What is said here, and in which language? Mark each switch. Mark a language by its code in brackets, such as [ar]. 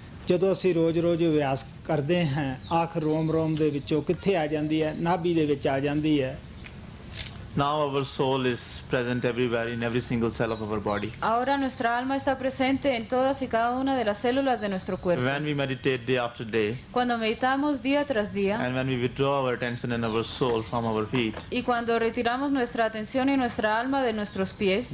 [pa] ਜਦੋਂ ਅਸੀਂ ਰੋਜ਼-ਰੋਜ਼ ਅਭਿਆਸ ਕਰਦੇ ਹਾਂ ਆਖ ਰੋਮ ਰੋਮ ਦੇ ਵਿੱਚੋਂ ਕਿੱਥੇ ਆ ਜਾਂਦੀ ਹੈ ਨਾਭੀ ਦੇ ਵਿੱਚ ਆ ਜਾਂਦੀ ਹੈ। [en] Now our soul is present everywhere in every single cell of our body. [es] Ahora nuestra alma está presente en todas y cada una de las células de nuestro cuerpo. [en] When we meditate day after day, [es] Cuando meditamos día tras día [en] and when we withdraw our attention and our soul from our feet, [es] y cuando retiramos nuestra atención y nuestra alma de nuestros pies,